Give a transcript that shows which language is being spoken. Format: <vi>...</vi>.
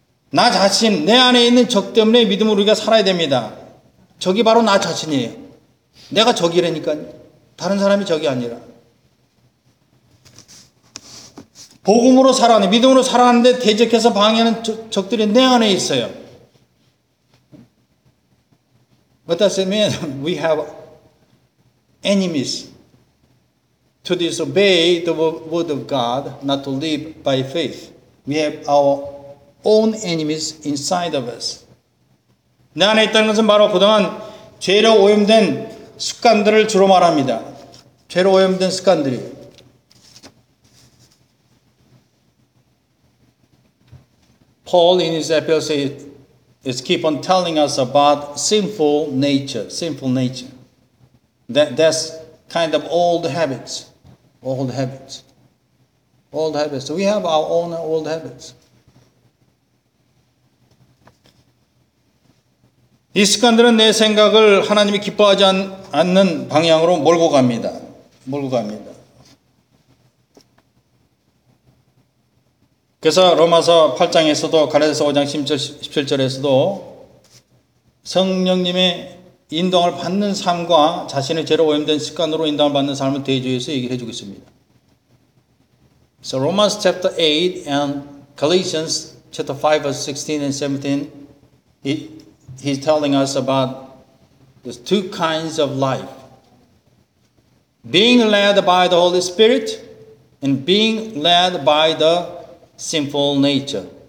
<ko>나 자신, 내 안에 있는 적 때문에 믿음으로 우리가 살아야 됩니다. 적이 바로 나 자신이에요. 내가 적이라니까 다른 사람이 적이 아니라. 복음으로 살아가는, 믿음으로 살아가는데 대적해서 방해하는 적들이 내 안에 있어요.</ko> <en>What does it mean? We have enemies to disobey the word of God, not to live by faith. We have our own enemies inside of us.</en> <ko>내 안에 있다는 것은 바로 그동안 죄로 오염된 습관들을 주로 말합니다. 죄로 오염된 습관들이.</ko> <en>'Paul in his epistle is keep on telling us about sinful nature, sinful nature. That's kind of old habits, old habits, old habits. So we have our own old habits.</en> <ko>이 습관들은 내 생각을 하나님이 기뻐하지 않는 방향으로 몰고 갑니다. 몰고 갑니다. 그래서 로마서 8장에서도 갈라디아서 5장 10절, 17절에서도 성령님의 인도함을 받는 삶과 자신의 죄로 오염된 습관으로 인도함을 받는 삶을 대조해서 얘기를 해주고 있습니다.</ko> <en>So Romans chapter 8 and Galatians chapter 5 verse 16 and 17 he's telling us about the two kinds of life. Being led by the Holy Spirit and being led by the sinful nature.</en>